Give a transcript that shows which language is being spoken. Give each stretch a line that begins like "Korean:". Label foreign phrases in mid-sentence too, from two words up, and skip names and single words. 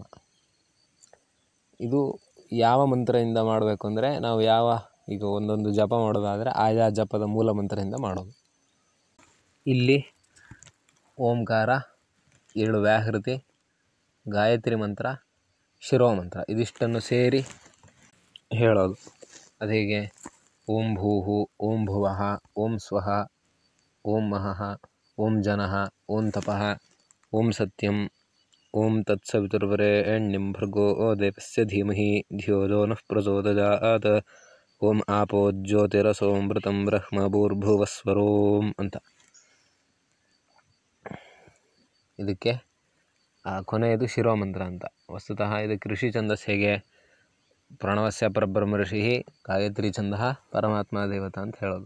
Kannada: ಇದು ಯಾವ ಮಂತ್ರದಿಂದ ಮಾಡಬೇಕು ಅಂದರೆ, ನಾವು ಈಗ ಒಂದೊಂದು ಜಪ ಮಾಡೋದಾದರೆ ಆಯಾ ಜಪದ ಮೂಲ ಮಂತ್ರದಿಂದ ಮಾಡೋದು. ಇಲ್ಲಿ ಓಂಕಾರ, 7 ವ್ಯಾಹೃತಿ, ಗಾಯತ್ರಿ ಮಂತ್ರ, ಶಿರೋಮಂತ್ರ ಇದಿಷ್ಟನ್ನು ಸೇರಿ ಹೇಳೋದು. ಅದು ಹೇಗೆ?
Sanskrit: ಓಂ ಭೂಹು, ಓಂ ಭುವಃ, ಓಂ ಸ್ವಃ, ಓಂ ಮಹಃ, ಓಂ ಜನಃ, ಓಂ ತಪಃ, ಓಂ ಸತ್ಯಂ, ಓಂ ತತ್ಸವಿತುರ್ವರೆಣ್ಯಂ ಭರ್ಗೋ ದೇವಸ್ಯ ಧೀಮಹಿ ಧಿಯೋ ಯೋ ನಃ ಪ್ರಚೋದಯಾತ್, ಓಂ ಆಪೋ ಜ್ಯೋತಿರಸೋಮೃತಂ ಬ್ರಹ್ಮ ಭೂರ್ಭುವಸ್ವರೋಂ ಅಂತ.
Kannada: ಇದಕ್ಕೆ ಕೊನೆಯದು ಶಿರೋಮಂತ್ರ ಅಂತ. ವಸ್ತುತಃ ಇದಕ್ಕೆ ಋಷಿ ಛಂದಸ್ ಹೇಗೆ?
Sanskrit: ಪ್ರಣವಸ್ಯ ಪರಬ್ರಹ್ಮ ಋಷಿ ಗಾಯತ್ರಿ ಛಂದಃ ಪರಮಾತ್ಮ ದೇವತಾ
Kannada: ಅಂತ ಹೇಳೋದು.